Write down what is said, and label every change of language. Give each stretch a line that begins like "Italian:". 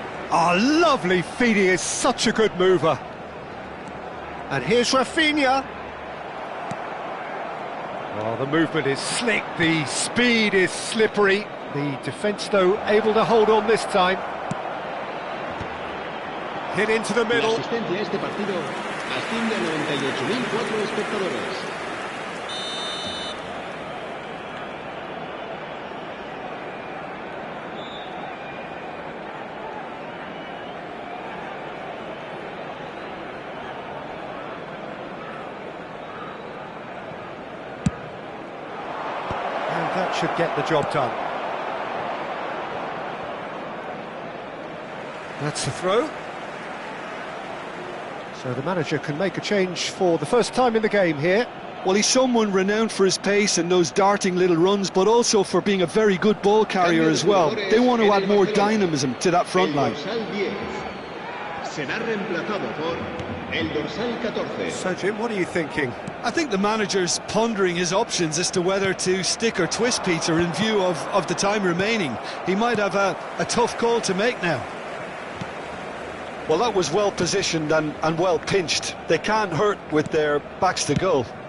English: Oh, lovely feed. He is such a good mover. And here's Rafinha. Oh, the movement is slick, the speed is slippery. The defence, though, able to hold on this time. Hit into the middle.
Spanish: La asistencia a este partido asciende a 98.004 espectadores.
English: That should get the job done. That's the throw. So the manager can make a change for the first time in the game here. Well, he's someone renowned for his pace and those darting little runs, but also for being a very good ball carrier as well. They want to add more dynamism to that front line.
Spanish: Será reemplazado por el dorsal 14.
English: So, Jim, what are you thinking? I think the manager's pondering his options as to whether to stick or twist Peter in view of the time remaining. He might have a tough call to make now. Well, that was well positioned and well pinched. They can't hurt with their backs to goal.